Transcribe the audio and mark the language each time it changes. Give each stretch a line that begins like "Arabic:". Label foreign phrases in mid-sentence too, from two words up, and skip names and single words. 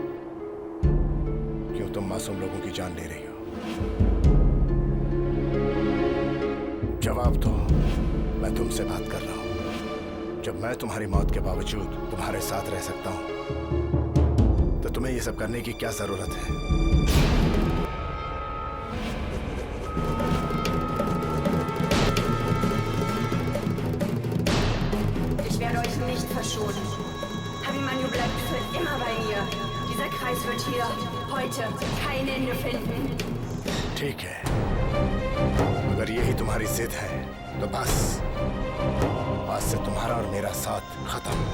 Hindi: क्यों तुम मासूम लोगों की जान ले रही हो? जवाब दो। मैं तुमसे बात कर रहा हूं। जब मैं तुम्हारी मौत के बावजूद तुम्हारे साथ रह सकता हूं तो तुम्हें ये सब करने की क्या जरूरत है?
German: Ich werde euch nicht verschonen. Abimanyu bleibt für immer bei mir. Dieser Kreis wird hier heute kein Ende finden.
Hindi: ठीक है, अगर यही तुम्हारी जिद है तो बस आज से तुम्हारा और मेरा साथ खत्म।